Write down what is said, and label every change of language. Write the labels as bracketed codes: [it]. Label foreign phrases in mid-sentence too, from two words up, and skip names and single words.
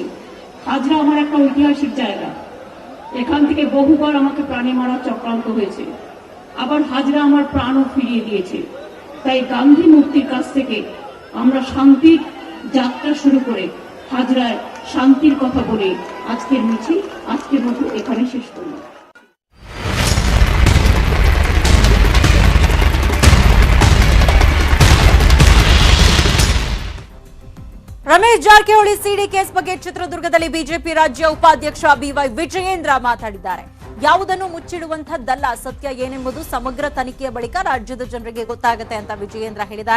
[bn] হাজরা আমার একটা ঐতিহাসিক জায়গা, এখান থেকে বহুবার আমাকে প্রাণে মারার চক্রান্ত হয়েছে, আবার হাজরা আমার প্রাণও ফিরিয়ে দিয়েছে। তাই গান্ধী মূর্তির কাছ থেকে আমরা শান্তির যাত্রা শুরু করে হাজরায় শান্তির কথা বলে আজকের মিছিল আজকের মতো এখানে শেষ করলাম। [kn] ರಮೇಶ್ ಜಾರಕಿಹೊಳಿ [en] CD case [kn] ಬಗ್ಗೆ ಚಿತ್ರದುರ್ಗದಲ್ಲಿ ಬಿಜೆಪಿ ರಾಜ್ಯ ಉಪಾಧ್ಯಕ್ಷ ಬಿವೈ ವಿಜಯೇಂದ್ರ ಮಾತನಾಡಿದ್ದಾರೆ. ಯಾವುದನ್ನು ಮುಚ್ಚಿಡುವಂತದ್ದಲ್ಲ, ಸತ್ಯ ಏನೆಂಬುದು ಸಮಗ್ರ ತನಿಖೆಯ ಬಳಿಕ ರಾಜ್ಯದ ಜನರಿಗೆ ಗೊತ್ತಾಗುತ್ತೆ ಅಂತ ವಿಜಯೇಂದ್ರ ಹೇಳಿದ್ದಾರೆ.